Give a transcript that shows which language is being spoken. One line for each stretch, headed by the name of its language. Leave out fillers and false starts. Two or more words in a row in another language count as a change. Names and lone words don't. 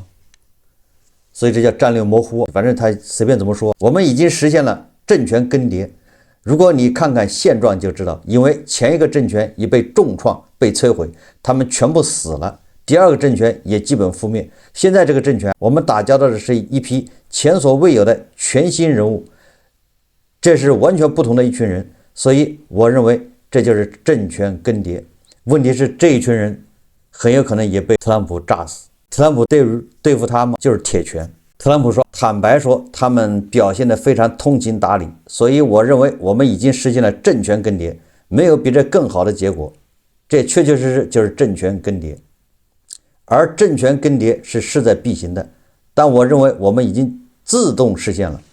Chinese: 所以這叫戰略模糊，反正他隨便怎麼說。我們已經實現了政權更迭，如果你看看現狀就知道，因為前一個政權已被重創、被摧毀，他們全部死了，第二個政權也基本覆滅。現在這個政權，我們打交道的是一批前所未有的全新人物，這是完全不同的一群人，所以我認為這就是政權更迭。問題是這一群人很有可能也被特朗普炸死。特朗普对付他们就是鐵拳。特朗普說，坦白說，他們表現得非常通情達理，所以我認為我們已經實現了政權更迭，沒有比這更好的結果。這確確實實就是政權更迭，而政權更迭是勢在必行的，但我認為我們已經自動實現了。